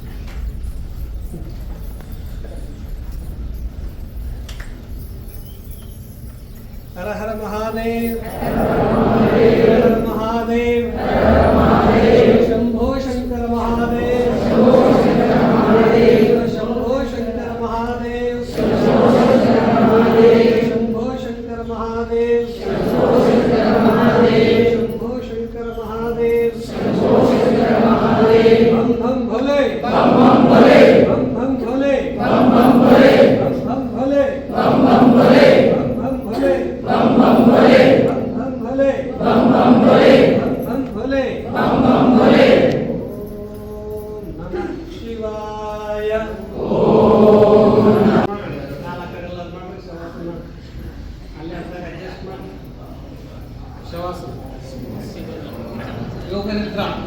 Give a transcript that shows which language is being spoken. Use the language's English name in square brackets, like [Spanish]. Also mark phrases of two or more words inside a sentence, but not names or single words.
[Hindi] हर हर महादेव, हर महादेव, शंभो शंकर महादेव, शंभो शंकर महादेव, शंभो शंकर महादेव, शंभो शंकर महादेव. बम बम भोले, बम बम भोले, बम बम भोले, बम बम भोले, बम बम भोले, बम बम भोले, बम बम भोले, बम बम भोले, बम बम भोले, बम बम भोले, बम बम भोले, बम बम भोले. [Sanskrit] ओम नमः शिवाय. [Kannada] ओम ನಾಲ್ಕರೆಲ್ಲ ಮಾಡಿ ಶವಾಸನ ಅಲ್ಲಿ ಅಂತ ಅಡ್ಜಸ್ಟ್ ಮಾಡಿ ಶವಾಸನ ಯೋಗ ನಿದ್ರಾ